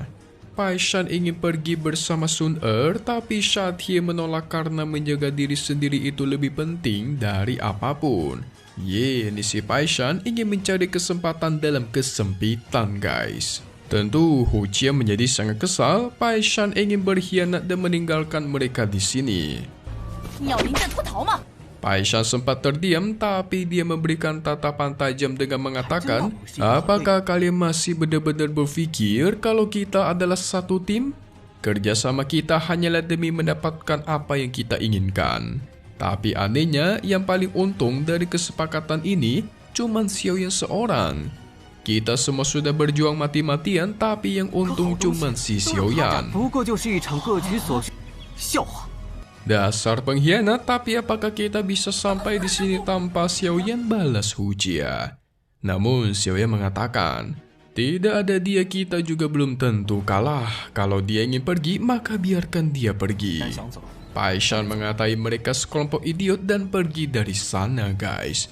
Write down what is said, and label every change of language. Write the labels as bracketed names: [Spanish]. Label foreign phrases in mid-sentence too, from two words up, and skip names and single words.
[Indonesian] Pai Shan ingin pergi bersama Sun Er, tapi Sha Tie menolak karena menjaga diri sendiri itu lebih penting dari apapun. Ini si Pai Shan ingin mencari kesempatan dalam kesempitan guys. Tentu Hu Jie menjadi sangat kesal. Pai Shan ingin berkhianat dan meninggalkan mereka di sini. [Chinese] 你要临阵脱逃吗？ [Indonesian] Pai Shan sempat terdiam, tapi dia memberikan tatapan tajam dengan mengatakan, apakah kalian masih benar-benar berpikir kalau kita adalah satu tim? Kerjasama kita hanyalah demi mendapatkan apa yang kita inginkan. Tapi anehnya, yang paling untung dari kesepakatan ini cuma Xiaoyan seorang. Kita semua sudah berjuang mati-matian, tapi yang untung cuma si Xiaoyan. [Chinese] 不过就是一场各取所需笑话。 [Indonesian] Dasar pengkhianat, tapi apakah kita bisa sampai di sini tanpa Xiaoyan, balas Hu Jie. Namun Xiaoyan mengatakan, tidak ada dia kita juga belum tentu kalah. Kalau dia ingin pergi, maka biarkan dia pergi. Pai Shan mengatai mereka sekelompok idiot dan pergi dari sana, guys.